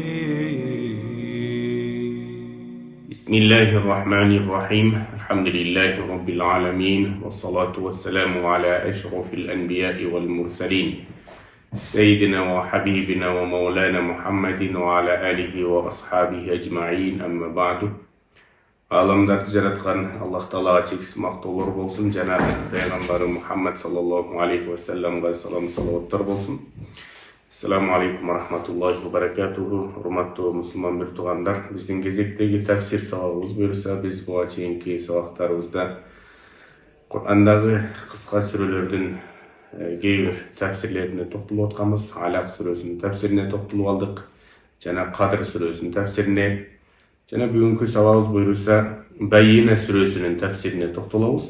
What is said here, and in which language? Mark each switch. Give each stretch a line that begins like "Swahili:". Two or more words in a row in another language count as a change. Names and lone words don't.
Arabic: بسم الله الرحمن الرحيم. الحمد لله رب العالمين، والصلاة والسلام على أشرف الأنبياء والمرسلين سيدنا وحبيبنا ومولانا محمد وعلى آله وأصحابه أجمعين. أما بعد.
Kazakh: Аламдарды жаратқан Аллах Таалаға чексіз мақтаулар болсын, жана пайғамбары Мұхаммад
Arabic: صلى الله عليه وسلم
Kazakh: салауаттар болсын.
Arabic: السلام عليكم ورحمة الله وبركاته.
Kyrgyz: Урматтуу мусулман бир туугандар, биздин кезектеги тafsir сабагыбыз буюрса, биз буга чейинки сабактарыбызда Кур'андагы кыска сүрөлөрдүн кээ бир tafsirlерине токтолуп атканбыз. Алак сүрөсүнүн tafsirine токтолуп алдык, жана Кадыр сүрөсүнүн tafsirine, жана бүгүнкү сабагыбыз буюрса Байина сүрөсүнүн tafsirine токтолобуз.